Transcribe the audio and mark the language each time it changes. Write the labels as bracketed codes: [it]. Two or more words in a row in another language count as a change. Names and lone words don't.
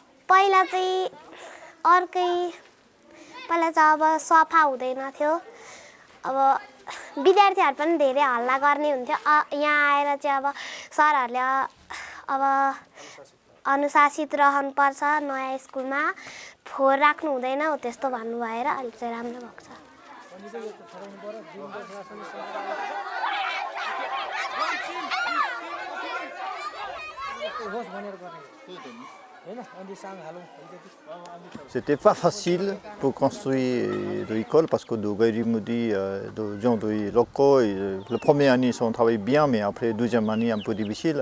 [ne] पहिला चाहिँ अब सफा हुँदैन थियो। अब विद्यार्थीहरु पनि धेरै हल्ला गर्ने हुन्थ्यो। यहाँ आएर चाहिँ अब सरहरुले अब अनुशासित रहनुपर्छ, नयाँ स्कुलमा फोहोर राख्नु हुँदैन हो त्यस्तो भन्नु भएर अहिले चाहिँ राम्रो भएको छ। [fr] C'était pas facile pour construire l'école parce que de Gaïrimudi, de gens locaux, la première année on travaille bien, mais après la deuxième année un peu difficile.